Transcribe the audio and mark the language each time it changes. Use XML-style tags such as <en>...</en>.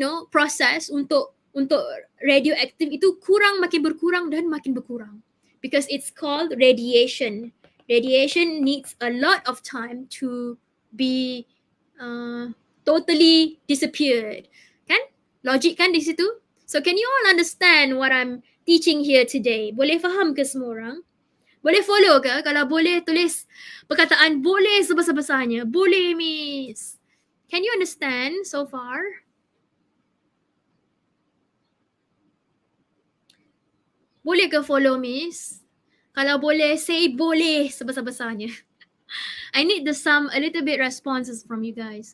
<ms>proses untuk radioaktif itu makin berkurang dan makin berkurang,</ms> <en>because it's called radiation. Radiation needs a lot of time to be totally disappeared.</en> <ms>Kan? Logik kan di situ?</ms> <en>So can you all understand what I'm teaching here today?</en> <ms>Boleh faham ke semua orang? Boleh follow ke? Kalau boleh, tulis perkataan boleh sebesar-besarnya. Boleh, Miss.</ms> <en>Can you understand so far?</en> <ms>Boleh ke follow, Miss? Kalau boleh, say boleh sebesar-besarnya.</ms> <en>I need a little bit responses from you guys.</en>